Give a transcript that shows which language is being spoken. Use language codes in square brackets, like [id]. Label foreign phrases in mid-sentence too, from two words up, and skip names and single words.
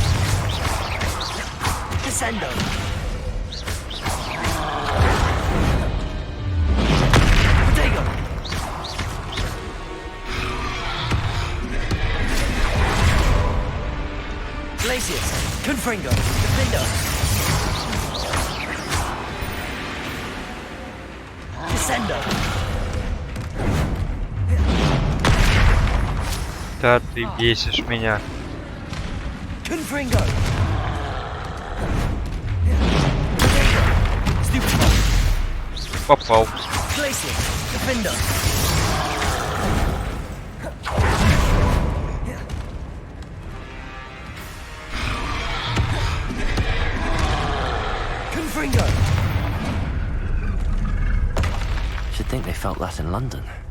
[la] Descendo! Protego! Glacius! Confringo! Defender! Descendo! [ru] Да ты бесишь меня. [la] Confringo! Stupid! [ru] Попал. [la] Glacius! Defender! Confringo! [en] Should think they felt that in London.